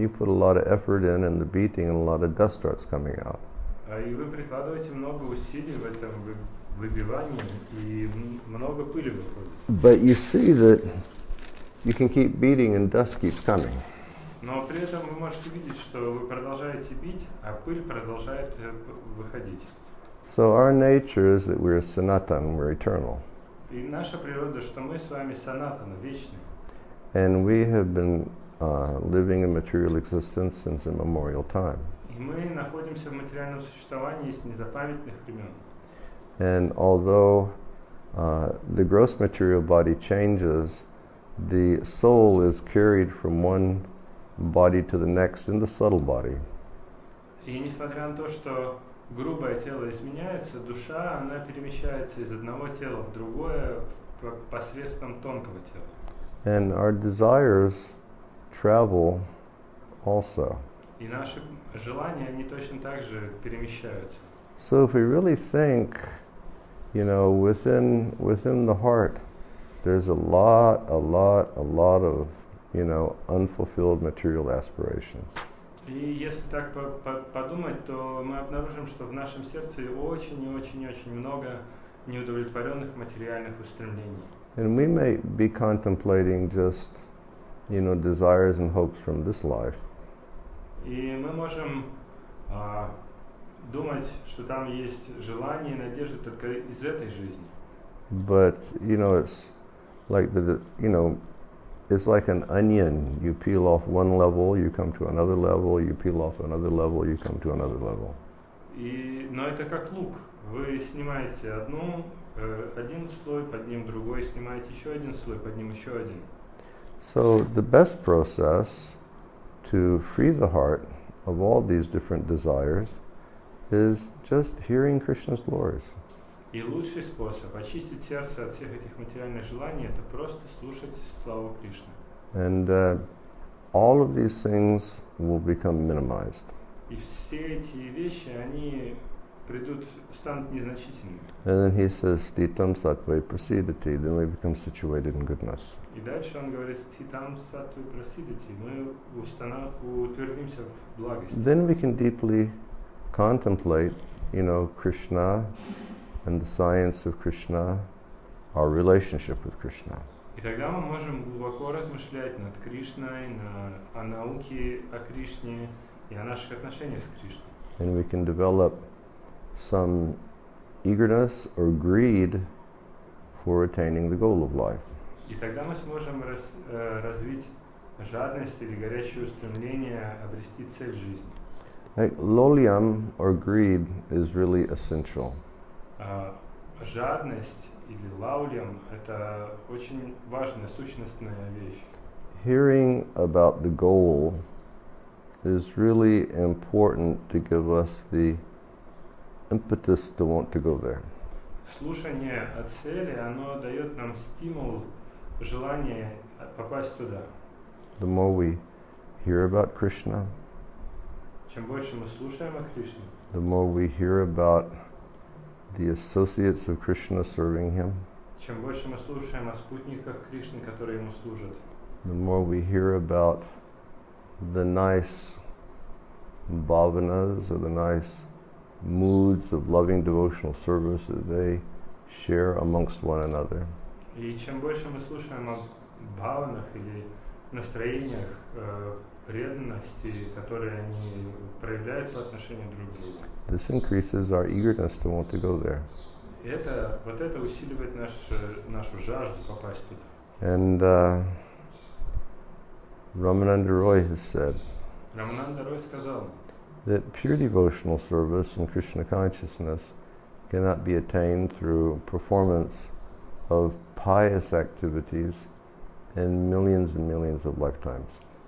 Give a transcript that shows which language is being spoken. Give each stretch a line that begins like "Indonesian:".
English: And you put a lot of effort in the beating, and a lot of dust starts coming out.
Russian: И вы прикладываете много усилий в этом выбивании, и много пыли выходит.
English: But you see that you can keep beating and dust keeps coming.
Russian: Но при этом вы можете видеть, что вы продолжаете бить, а пыль продолжает выходить.
English: So our nature is that we're sanatan, we're eternal.
Russian: И наша природа, что мы с вами санатана, вечны.
English: And we have been living a material existence since immemorial time.
Russian: И мы находимся в материальном существовании с незапамятных времен.
English: And although the gross material body changes, the soul is carried from one body to the next in the subtle body.
Russian: И несмотря на то, что грубое тело изменяется, душа, она перемещается из одного тела в другое посредством тонкого тела.
English: And our desires travel also.
Russian: И наши желания, они точно так же перемещаются.
English: So if we really think, within the heart, there's a lot of, unfulfilled material aspirations.
Russian: И если так подумать, то мы обнаружим, что в нашем сердце очень много неудовлетворенных материальных устремлений.
English: And we may be contemplating just, desires and hopes from this life.
Russian: И мы можем думать, что там есть желания и надежды только из этой жизни.
English: But, it's like it's like an onion. You peel off one level, you come to another level, you peel off another level, you come to another level.
Russian: Но это как лук. Вы снимаете один слой, под ним другой, снимаете еще один слой, под ним еще один.
English: So the best process to free the heart of all these different desires is just hearing Krishna's glories.
Russian: И лучший способ очистить сердце от всех этих материальных желаний — это просто слушать славу Кришны.
English: And all of these things will become minimized.
Russian: И все эти вещи, они станут незначительными.
English: And then he says,
Sanskrit: Stitam sattve prasidati,
English: then we become situated in goodness.
Russian: И дальше он говорит,
Sanskrit: Ститам саттве прасидати,
Russian: мы утвердимся в благости.
English: Then we can deeply contemplate, Krishna and the science of Krishna, our relationship with Krishna.
Russian: И тогда мы можем глубоко размышлять над Кришной, о науке о Кришне и о наших отношениях с Кришной.
English: And we can develop some eagerness or greed for attaining the goal of life.
Russian: И тогда мы сможем развить жадность или горячее устремление обрести цель жизни.
English: Like lolyam or greed is really essential.
Russian: Жадность или лаулям — это очень важная, сущностная вещь.
English: Hearing about the goal is really important to give us the impetus to want to go there.
Russian: Слушание о цели, оно дает нам стимул, желание попасть туда.
English: The more we hear about Krishna,
Russian: Чем больше мы слушаем о Кришне,
English: the more we hear about the associates of Krishna serving him,
Russian: чем больше мы слушаем о спутниках Кришны, которые ему служат,
English: the more we hear about the nice bhavanas or the nice moods of loving devotional service that they share amongst one another.
Russian: и чем больше мы слушаем о бхаванах или настроениях преданности, которые они проявляют по отношению друг к другу,
English: This increases our eagerness to want to go there.
Russian: это усиливает нашу жажду попасть туда.
English: And Ramananda Roy has said
Russian: Рамананда Рой сказал,
English: that pure devotional service in Krishna consciousness cannot be attained through performance of pious activities in millions and millions of lifetimes.